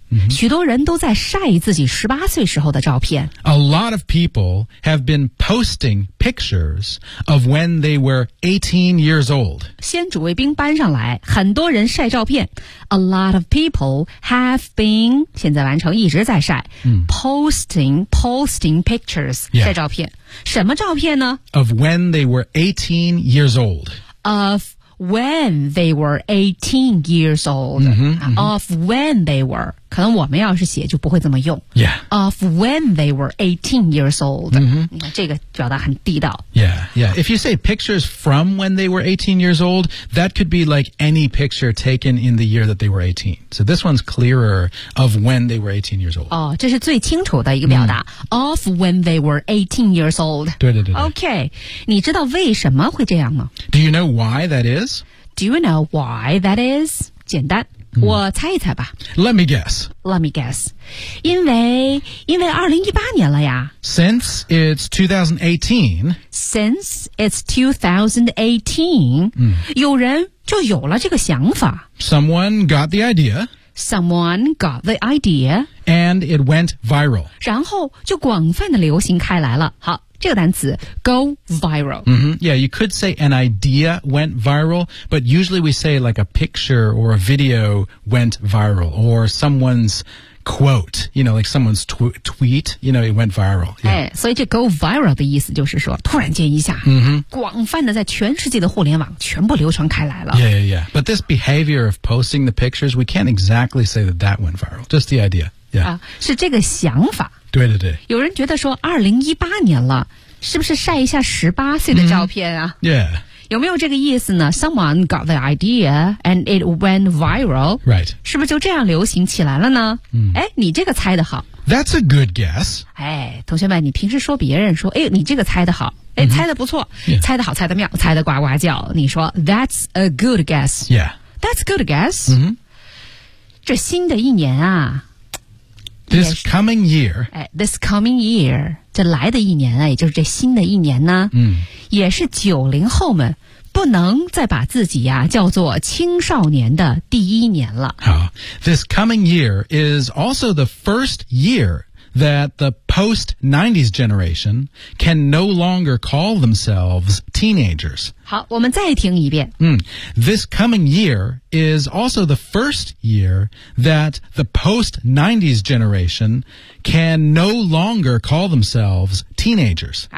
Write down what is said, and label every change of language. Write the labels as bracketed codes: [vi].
[zh] 许多人都在晒自己十八岁时候的照片。 [en] A lot of people have been posting pictures of when they were 18 years old. [zh] 先主谓宾搬上来，很多人晒照片。 [en] A lot of people have been, [zh] 现在完成一直在晒、 [en] posting pictures,、 yeah. [zh] 晒照片。什么照片呢？ [en] Of when they were 18 years old. Of when they were, [zh] 可能我们要是写就不会这么用。 Yeah. [en] Of when they were 18 years old.、 Mm-hmm. [zh] 这个表达很地道。 Yeah, yeah. [en] If you say pictures from when they were 18 years old, that could be like any picture taken in the year that they were 18. So this one's clearer of when they were 18 years old. [zh] 哦，这是最清楚的一个表达。 [en] Of when they were 18 years old. [zh] 对对对对。 Okay. 你知道为什么会这样吗？ [en] Do you know why that is? Do you know why that is? [zh] 简单、我猜一猜吧。 [en] Let me guess. [zh] 因为2018年了呀。 [en] Since it's 2018,、 [zh] 有人就有了这个想法。 [en] Someone got the idea. And it went viral. [zh] 然后就广泛的流行开来了。好。这个单词 go viral、 [en] Yeah, you could say an idea went viral, but usually we say like a picture or a video went viral, or someone's quote, you know, like someone's tweet, you know, it went viral.、 [zh] 哎、所以这 go viral 的意思就是说突然间一下、广泛的在全世界的互联网全部流传开来了。 Yeah. [en] But this behavior of posting the pictures, we can't exactly say that went viral, just the idea. Yeah.、 [zh] 是这个想法。对，有人觉得说2018年了，是不是晒一下18岁的照片啊、 Yeah. 有没有这个意思呢？ [en] Someone got the idea and it went viral. Right. [zh] 是不是就这样流行起来了呢？哎、你这个猜得好。 [en] That's a good guess. [zh] 哎，同学们，你平时说别人说，哎，你这个猜得好，哎、猜得不错、猜得好，猜得妙，猜得呱呱叫，你说 [en] That's a good guess. Yeah. That's a good guess.、 Mm-hmm. [zh] 这新的一年啊， [en] This coming year. This coming year. [zh] 这来的一年啊，也就是这新的一年呢、也是90后们不能再把自己啊叫做青少年的第一年了。好。 [en] This coming year is also the first year that the post-90s generation can no longer call themselves teenagers. [zh] 好，我们再听一遍。 [en] This coming year is also the first year that the post-90s generation can no longer call themselves teenagers.